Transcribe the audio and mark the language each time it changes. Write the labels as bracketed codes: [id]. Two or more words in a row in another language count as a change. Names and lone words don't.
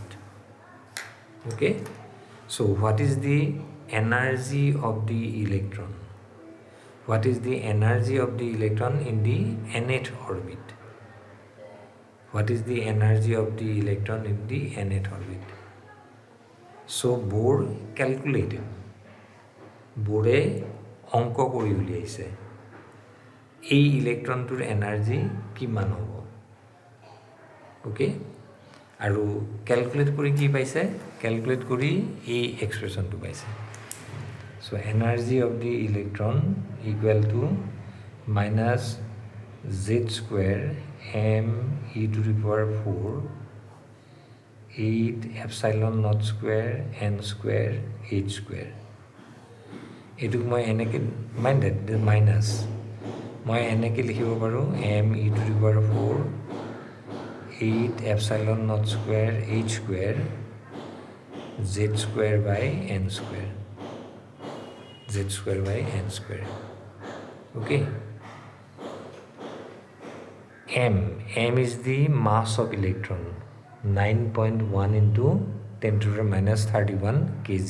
[en] Okay, so what is the energy of the electron? What is the energy of the electron in the nth orbit? What is the energy of the electron in the nth orbit? So Bohr calculated. [as] Bohre অঙ্ক কৰি উলিয়াইছে এই ইলেক্ট্ৰনটোৰ এনাৰ্জি কিমান হ'ব। ওকে, আৰু ক্যালকুলেট কৰি কি পাইছে? ক্যালকুলেট কৰি এই এক্সপ্ৰেছনটো পাইছে। [en] so energy of the electron equal to minus z স্কোয়াৰ m e to the power 4 8 epsilon naught square n square h square. [as] এটুক মই এনেকৈ মাইণ্ডেড মাইনাছ মই এনেকৈ লিখিব পাৰোঁ m e [en] to the power [as] 4 8 [en] epsilon naught square h square z square by n square, [as] z square by n square. [en] Okay, m is the mass of electron, 9.1 into 10 to the minus 31 kg.